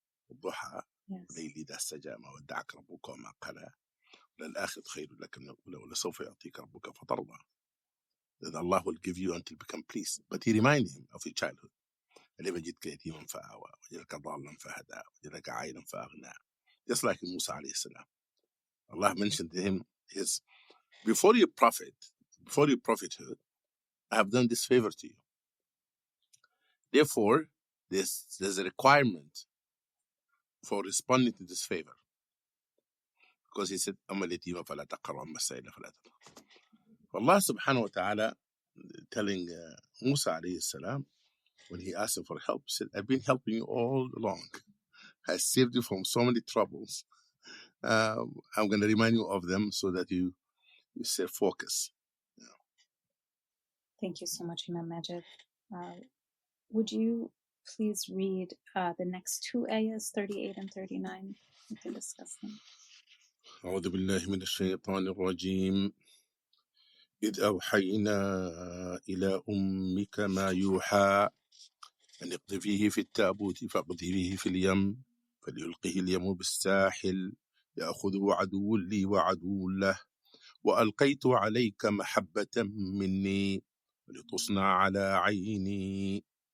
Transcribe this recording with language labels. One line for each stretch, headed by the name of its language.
Arabic: الضحى الليل إذا سجى ما ودعك ربك وما قلى للآخرة خير لك من الأولى ولسوف يعطيك ربك فترضى.
English: That Allah will give you until you become pleased. But he reminded him of his childhood.
Arabic: ألم يجدك يتيما فآوى وجدك ضالا فهدى وجدك عائلا فأغنى.
English: Just like Musa alayhi salam. Allah mentioned to him his before your prophethood, I have done this favor to you. Therefore, there's a requirement for responding to this favor. Because he said,
Arabic: أما اليتيم فلا تقهر وأما السائل فلا تنهر.
English: Allah subhanahu wa ta'ala telling Musa alayhi salam, when he asked him for help, he said, I've been helping you all along. I saved you from so many troubles. I'm going to remind you of them so that you stay focused. Thank you so much, Imam Majid. Would you please read the next two ayahs, 38 and 39? We can discuss them.
Arabic: أعوذ بالله من الشيطان الرجيم. إذ أوحينا إلى أمك ما يوحى أن اقذفيه في التابوت فاقذفيه في اليم فليلقه اليم بالساحل يأخذه عدو لي وعدو له وألقيت عليك محبة مني ولتصنع على عيني.